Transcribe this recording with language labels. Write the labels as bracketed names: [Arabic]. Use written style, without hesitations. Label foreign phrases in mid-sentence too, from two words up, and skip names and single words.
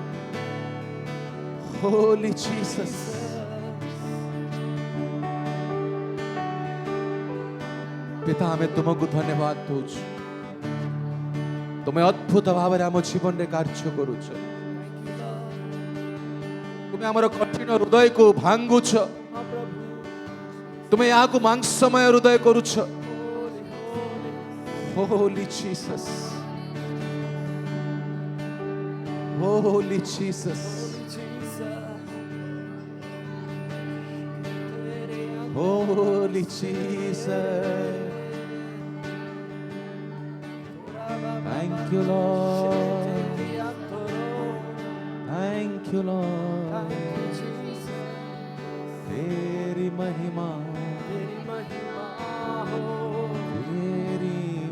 [English] Holy Jesus, [Odia] ପିତା ଆମେ ତୁମକୁ ଧନ୍ୟବାଦ ଦଉଛୁ। ତୁମେ ଅଦ୍ଭୁତ ଭାବରେ ଆମ ଜୀବନରେ କାର୍ଯ୍ୟ କରୁଛ। ତୁମେ ଆମର କଠିନ ହୃଦୟକୁ ଭାଙ୍ଗୁଛ। [Hindi] हाँ प्रभु, [Odia] ତୁମେ ଏହାକୁ ମାଂସମୟ ହୃଦୟ କରୁଛ। [English] holy, holy. Holy Jesus, Holy Jesus, Holy Jesus. Thank you, Lord. Thank you, Lord. [Hindi] तेरी महिमा, तेरी